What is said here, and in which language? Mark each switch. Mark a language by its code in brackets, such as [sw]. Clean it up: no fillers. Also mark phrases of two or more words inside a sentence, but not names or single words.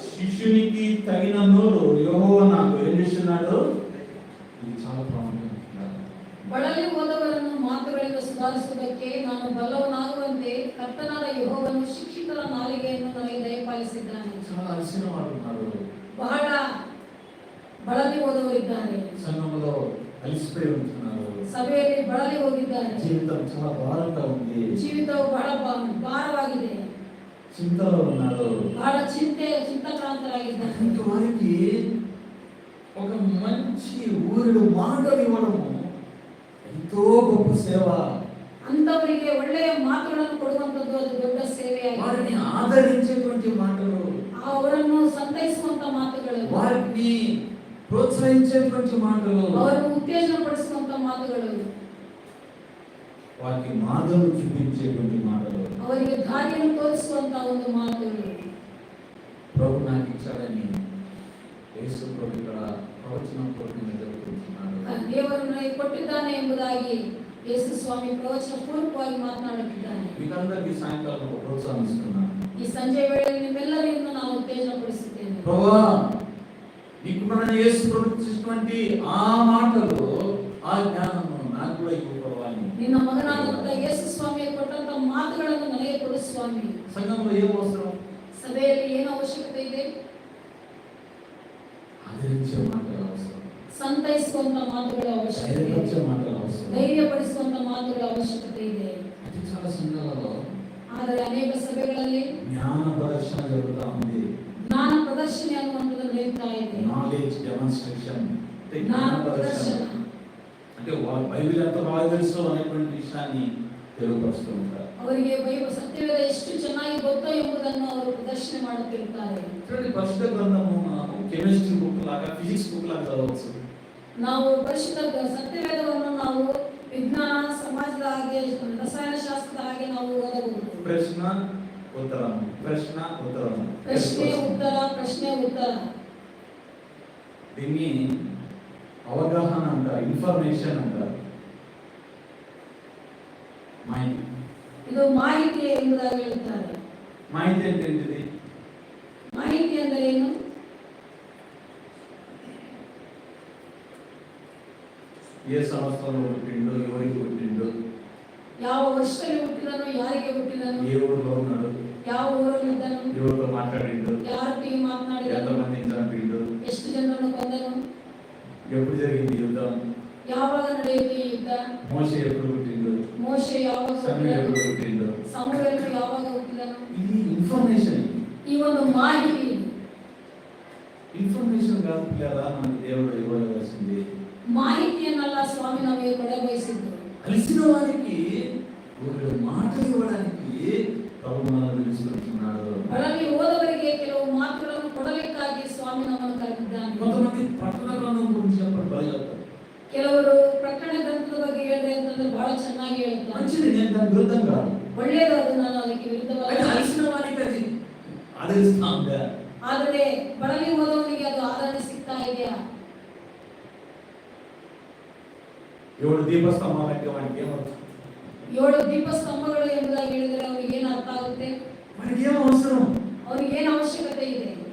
[te] శిష్యునికి తగిన నోరు యెహోవా నాకు ఏం చేస్తున్నాడు? ఇది చాలా ప్రాముఖ్యమైన. [kn] ಬಳಲಿ ಹೋದವರನ್ನು ಮಾತುಗಳಿಂದ ಸುಧಾರಿಸುವುದಕ್ಕೆ ನಾನು ಬಲ್ಲವನಾಗುವಂತೆ ಕರ್ತನಾದ ಯೆಹೋವನು ಶಿಕ್ಷಿತರ ನಾಲಿಗೆಯನ್ನು ನನಗೆ ದಯಪಾಲಿಸಿದ್ದಾನೆ. [te] చాలా అలసిన వారు ఉన్నారు, [kn] ಬಹಳ ಬಳಲಿ ಹೋದವರಿದ್ದಾರೆ, [te] సంఘంలో అలసిపోయి ఉంటున్నారు, [kn] ಸಭೆಯಲ್ಲಿ ಬಳಲಿ ಹೋಗಿದ್ದಾರೆ, [te] జీవితం చాలా భారంగా ఉంది, [kn] ಜೀವಿತವು ಬಹಳ ಭಾರವಾಗಿದೆ, [te] చింతలో ఉన్నారు. [kn] ಬಹಳ ಚಿಂತಾಕ್ರಾಂತರಾಗಿದ್ದಾರೆ. [te] అటువంటి వారికి ఒక మంచి ఊరుడు మాటలు ఇవ్వడము ఎంతో గొప్ప సేవ. [kn] ಅಂತವರಿಗೆ ಒಳ್ಳೆಯ ಮಾತುಗಳನ್ನು ಕೊಡುವಂತದ್ದು ಅದು ದೊಡ್ಡ ಸೇವೆಯಾಗಿದೆ. [te] వారిని ఆదరించేటువంటి మాటలు, [kn] ಅವರನ್ನು ಸಂತೈಸುವಂತ ಮಾತುಗಳು, [te] వారిని ప్రోత్సహించేటువంటి మాటలు, [kn] ಅವರನ್ನು ಉತ್ತೇಜನ ಪಡಿಸುವಂತ ಮಾತುಗಳು, [te] వారికి మార్గం చూపించేటువంటి మాటలు, [kn] ಅವರಿಗೆ ದಾರಿಯನ್ನು ತೋರಿಸುವಂತ ಒಂದು ಮಾತುಗಳು. [te] ప్రభు నాకు ఇచ్చాడని యేసు ప్రభు ఇక్కడ ప్రవచనం పూర్వకంగా జరుగుతున్నాడు. [kn] ದೇವರು ನನಗೆ ಕೊಟ್ಟಿದ್ದಾನೆ ಎಂಬುದಾಗಿ ಯೇಸು ಸ್ವಾಮಿ ಪ್ರವಚನ ಪೂರ್ವಕವಾಗಿ ಮಾತನಾಡುತ್ತಿದ್ದಾನೆ. [te] మీకందరికీ సాయంకాలం ఒక ప్రోత్సాహం ఇస్తున్నాను. [kn] ಈ ಸಂಜೆ ವೇಳೆಯಲ್ಲಿ ನಿಮ್ಮೆಲ್ಲರಿಗೂ ನಾನು ಉತ್ತೇಜನ ಪಡಿಸುತ್ತೇನೆ. [te] ప్రభువా, నీకు మన యేసు ప్రభు ఇచ్చినటువంటి ఆ మాటలు, ఆ జ్ఞానము నాకు కూడా ఇవ్వు ప్రభువా అని. [kn] ನಿನ್ನ ಮಗನಾದಂತ ಯೇಸು ಸ್ವಾಮಿ ಕೊಟ್ಟಂತ ಮಾತುಗಳನ್ನು ನನಗೆ ಕೊಡು ಸ್ವಾಮಿ. [te] సంఘంలో ఏం అవసరం? [kn] ಸಭೆಯಲ್ಲಿ ಏನು ಅವಶ್ಯಕತೆ ಇದೆ? [te] ఆదరించే మాటలు అవసరం, [kn] ಸಂತೈಸುವಂತ ಮಾತುಗಳ ಅವಶ್ಯಕತೆ ಇದೆ, [te] ధైర్యపరిచే మాటలు అవసరం. [kn] ಧೈರ್ಯಪಡಿಸುವಂತ ಮಾತುಗಳ ಅವಶ್ಯಕತೆ ಇದೆ. [te] అది చాలా సంఘాలలో [kn] ಆದರೆ ಅನೇಕ ಸಭೆಗಳಲ್ಲಿ [te] జ్ఞాన ప్రదర్శన జరుగుతూ ఉంది. [kn] ಜ್ಞಾನ ಪ್ರದರ್ಶನ ಅನ್ನುವಂಥದ್ದು ನಡೀತಾ ಇದೆ. [en] knowledge demonstration, [kn] ಜ್ಞಾನ ಪ್ರದರ್ಶನ [te] అంటే వాళ్ళ బైబిల్ ఎంత బాగా తెలుసు అనేటువంటి విషయాన్ని తెలియపరుస్తూ ఉంటారు. [kn] ಅವರಿಗೆ ಬೈಬಲ್ ಸತ್ಯವೇದ ಎಷ್ಟು ಚೆನ್ನಾಗಿ ಗೊತ್ತೋ ಎಂಬುದನ್ನು ಅವರು ಪ್ರದರ್ಶನ ಮಾಡುತ್ತಿರುತ್ತಾರೆ. [te] చూడండి, పరిశుద్ధ గ్రంథము మనము [en] chemistry book [te] లాగా, [en] physics book [te] లాగా చదవచ్చు. [kn] ನಾವು ಪರಿಶುದ್ಧ ಸತ್ಯವೇದವನ್ನು ನಾವು ವಿಜ್ಞಾನ ಸಮಾಜದ ಹಾಗೆ ರಸಾಯನ ಶಾಸ್ತ್ರದ ಹಾಗೆ ನಾವು ಓದಬಹುದು. [te] ప్రశ్న ఉత్తరం, ప్రశ్న ఉత్తరం, [kn] ಪ್ರಶ್ನೆ ಉತ್ತರ, ಪ್ರಶ್ನೆ ಉತ್ತರ. [te] దీన్ని అవగాహన అంటారు, ఇన్ఫర్మేషన్ అంటారు. మాహితి, [kn] ಇದು ಮಾಹಿತಿ ಎಂಬುದಾಗಿ ಹೇಳುತ್ತಾರೆ. [te] మాహితి అంటే ఏంటిది? [kn] ಮಾಹಿತಿ ಅಂದರೆ ಏನು? [te] ఏ సంవత్సరంలో పుట్టిండు, ఎవరికి పుట్టిండు, [kn] ಯಾವ ವರ್ಷದಲ್ಲಿ ಹುಟ್ಟಿದನು, ಯಾರಿಗೆ ಹುಟ್ಟಿದನು, [te] ఏ ఊరిలో ఉన్నాడు, [kn] ಯಾವ ಊರಲ್ಲಿದ್ದನು, [te] ఎవరితో మాట్లాడిండు, [kn] ಯಾರೊಟ್ಟಿಗೆ ಮಾತನಾಡಿದನು, [te] ఎంతమందిని చంపిండు, [kn] ಎಷ್ಟು ಜನರನ್ನು ಕೊಂದನು, [te] ఎప్పుడు జరిగింది యుద్ధం, [kn] ಯಾವಾಗ ನಡೆಯಿತು ಈ ಯುದ್ಧ, [te] మోషే ఎప్పుడు పుట్టిండు, [kn] ಮೋಶೆ ಯಾವಾಗ [te] సమూయేలు [kn] ಹುಟ್ಟಿದನು, [te] ఎప్పుడు పుట్టిండు. [kn] ಸಮುವೇಲನು ಯಾವಾಗ ಹುಟ್ಟಿದನು. [te] ఇది ఇన్ఫర్మేషన్. [kn] ಈ ಒಂದು ಮಾಹಿತಿ, [te] ఇన్ఫర్మేషన్ కాదు పిల్లరా, మనకి దేవుడు ఇవ్వవలసింది. [kn] ಮಾಹಿತಿಯನ್ನಲ್ಲ ಸ್ವಾಮಿ ನಮಗೆ ಕೊಡಬಯಸಿದ್ದು. [te] కలిసిన వారికి ఒక తీసుకుంటున్నాడు. [kn] ಬಳಲಿ ಹೋದವರಿಗೆ ಕೆಲವು ಮಾತುಗಳನ್ನು ಕೊಡಲಿಕ್ಕಾಗಿ ಸ್ವಾಮಿ ನಮ್ಮನ್ನು ಕರೆದಿದ್ದಾನೆ. [te] కొంతమంది ప్రకటన గ్రంథం గురించి చెప్పడం బాగా చెప్తారు. [kn] ಕೆಲವರು ಪ್ರಕಟಣೆ ಗ್ರಂಥದ ಬಗ್ಗೆ ಹೇಳಿದೆ ಅಂತಂದ್ರೆ ಬಹಳ ಚೆನ್ನಾಗಿ ಹೇಳ್ತಾರೆ. [te] మంచిది, నేను దాని విరుద్ధం కాదు. [kn] ಒಳ್ಳೆಯದು, ಅದು ನಾನು ಅದಕ್ಕೆ [te] అయితే [kn] ವಿರುದ್ಧವಾಗಿ. [te] అలసిన వారికి అది ఆదరిస్తా ఉందా? [kn] ಆದರೆ ಬಳಲಿ ಹೋದವನಿಗೆ ಅದು ಆದರಣೆ ಸಿಗ್ತಾ ಇದೆಯಾ? [te] 7 దీపస్తంభాలంటే వానికి ఏమవుతుంది? [kn] 7 ದೀಪಸ್ತಂಭಗಳು ಎಂಬುದಾಗಿ ಹೇಳಿದರೆ ಅವನಿಗೆ ಏನು ಅರ್ಥ ಆಗುತ್ತೆ? [te] వానికి ఏం అవసరం? [kn] ಅವನಿಗೆ ಏನು ಅವಶ್ಯಕತೆ ಇದೆ?